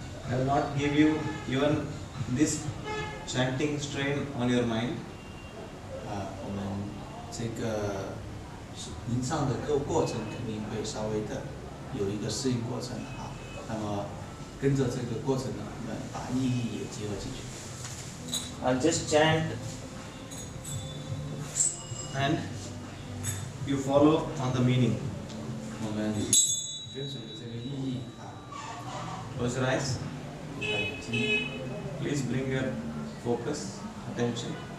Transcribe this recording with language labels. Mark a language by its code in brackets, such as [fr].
[en] I'll not give you even this chanting strain on your mind. [zh] 我们这个吟唱的过程肯定会稍微的有一个适应过程哈。那么跟着这个过程呢，我们把意义也结合进去。 [en] I'll just chant and you follow on the meaning. [zh] 我们跟随着这个意义 [en] Close your eyes. [zh] 闭上眼睛， [en] Please bring your focus, attention